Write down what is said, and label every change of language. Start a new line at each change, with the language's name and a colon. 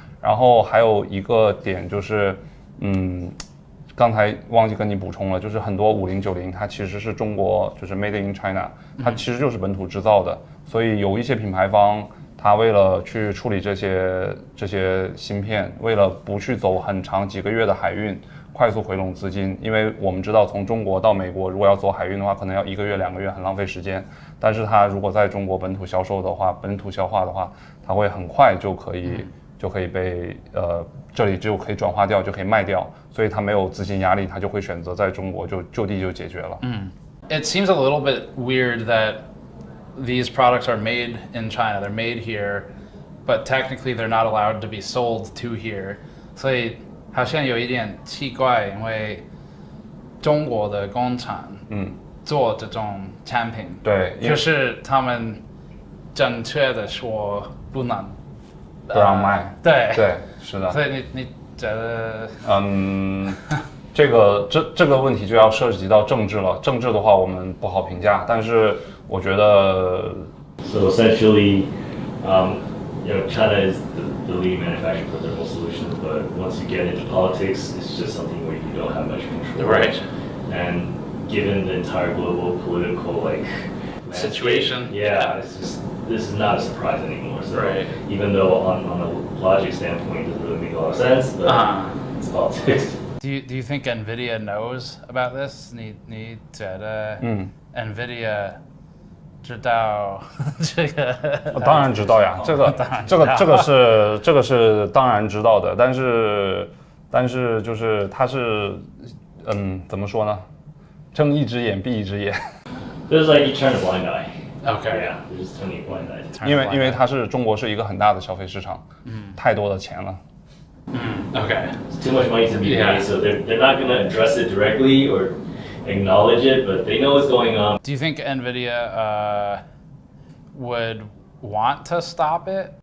Chinese: 然后还有一个点就是，刚才忘记跟你补充了，就是很多5090它其实是中国就是
English: Made in China，
Chinese: 它其实就是本土制造的，所以有一些品牌方它为了去处理这些芯片，为了不去走很长几个月的海运，快速回笼资金，因为我们知道从中国到美国如果要走海运的话，可能要1个月2个月，很浪费时间。但是它如果在中国本土销售的话，本土消化的话，它会很快就可以被这里就可以转化掉，就可以卖掉，所以它没有资金压力，它就会选择在中国就地就解决了。
English: It seems a little bit weird that these products are made in China. They're made here, but technically they're not allowed to be sold to here.
Chinese: 所以好像有一点奇怪，因为中国的工厂做这种产品，对，就是他们正确的说不让卖，对，是的。所以你觉得？这个问题就要涉及到政治了。政治的话，我们不好评价。但是我觉得
English: ，So essentially, China is the leading manufacturer for thermal solutions, but once you get into politics, it's just something where you don't have much control. Right. And given the entire global political situation, yeah, it's just. This is not a surprise anymore. So right. Even though on a logic standpoint it doesn't really make a lot of sense, but it's politics. Do you think NVIDIA knows about this?
Chinese: 你觉得NVIDIA 知道这个？当然知道呀，这个是当然知道的，但是就是它是怎么说呢？睁一只眼闭一只眼。
English: It's like you turn a blind eye. Okay. Yeah, they're just turning a blind eye.
Chinese: 因为中国是一个很大的消费市场，太多的钱了。
English: Okay. It's too much money to be made, so they're not going to address it directly or acknowledge it, but they know what's going on. Do you think NVIDIA would want to stop it?